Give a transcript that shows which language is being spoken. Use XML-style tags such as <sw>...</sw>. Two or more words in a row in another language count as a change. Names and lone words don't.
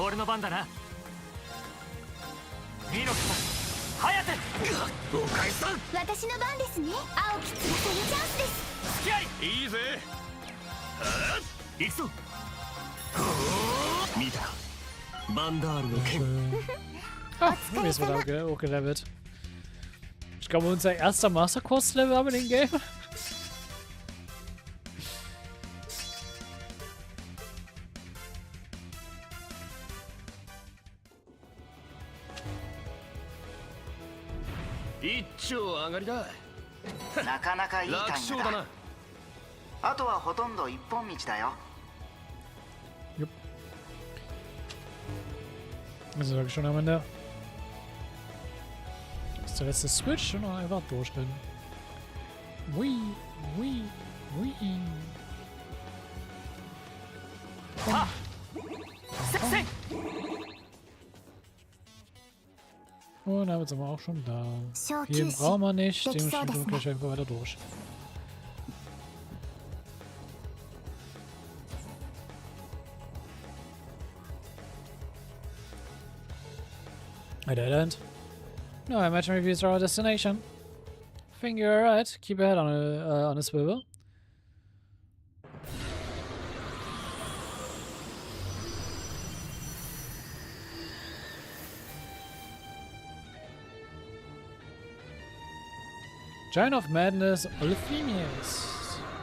<ja>俺の番だな。見ろ、ハヤテ。お返しだ。私の番ですね。青き翼よ。チャンスです。付き合い。いいぜ。行くぞ。見たか。バンダールの剣。</ja> <de>Ah, mir ist wieder hochgelevelt. Ich glaube, unser erster</de> <en>Master Course Level</en> <de>haben in dem Game.</de> <ja>一丁上がりだ。なかなかいいタイ楽ムだ。勝だな。あとはほとんど一本道だよ。</ja> <de>Wir sind wirklich schon am Ende. Das ist der letzte Switch und noch einfach durchrennen. Hui, hui, hui. Ha! Se! Und damit sind wir auch schon da.</de> <ja>小</ja> <de>Hier</de> <ja>休止。</ja> <de>brauchen wir nicht,</de> <ja>できそう</ja> <de>dementsprechend</de> <ja>です</ja> <de>gehen wir</de> <ja>ね。</ja> <de>gleich einfach weiter durch.</de> <en>A dead end? No, I imagine we've reached our destination. I think you're alright. Keep your head on a swivel. Giant of Madness, Olefemius.</en>